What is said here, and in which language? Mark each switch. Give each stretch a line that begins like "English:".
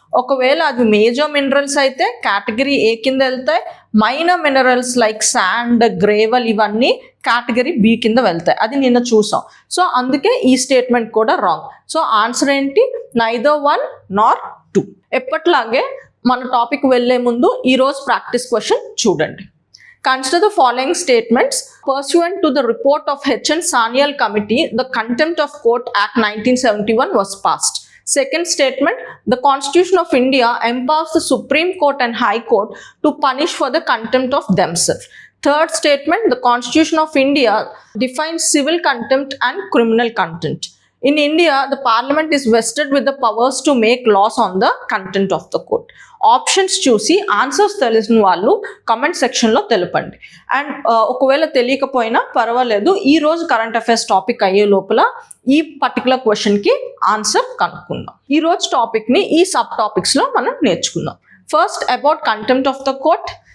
Telugu: ఒకవేళ అది major minerals అయితే కేటగిరీ A కింద వెళ్తాయి, minor minerals like sand, gravel ఇవన్నీ కేటగిరీ B కింద వెళ్తాయి. అది నిన్న చూసాం. సో అందుకే ఈ స్టేట్మెంట్ కూడా రాంగ్. సో ఆన్సర్ ఏంటి,
English: Neither 1 nor 2.
Telugu: ఎప్పట్లాగే మన టాపిక్ వెళ్లే ముందు ఈరోజు ప్రాక్టీస్ క్వశ్చన్ చూడండి.
English: Consider the following statements. Pursuant to the report of H.N. Sanyal Committee, the Contempt of Court Act 1971 was passed. Second statement, the Constitution of India empowers the Supreme Court and High Court to punish for the contempt of themselves. Third statement, the Constitution of India defines civil contempt and criminal contempt. In India, the Parliament is vested with the powers to make laws on the content of the court.
Telugu: Options చూసి answers తెలిసిన వాళ్ళు comment సెక్షన్లో తెలపండి. And ఒకవేళ తెలియకపోయినా పర్వాలేదు, ఈ రోజు కరెంట్ అఫైర్స్ టాపిక్ అయ్యే లోపల ఈ పర్టికులర్ క్వశ్చన్కి ఆన్సర్ కనుక్కుందాం. ఈ రోజు టాపిక్ని ఈ సబ్ టాపిక్స్లో మనం నేర్చుకుందాం.
English: First, about contempt of the court.